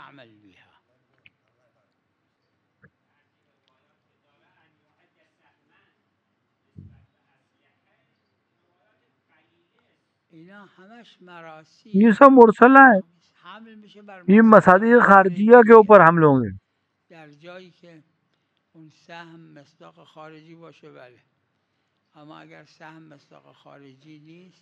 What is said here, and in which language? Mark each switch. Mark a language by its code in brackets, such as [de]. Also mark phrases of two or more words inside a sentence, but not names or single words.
[ur] یہ سب مرسلہ ہے، یہ مصادیق خارجیہ کے اوپر حمل ہوں گے۔ [fa] اون سهم مصداق خارجی باشه بله، اما اگر سهم مصداق خارجی نیست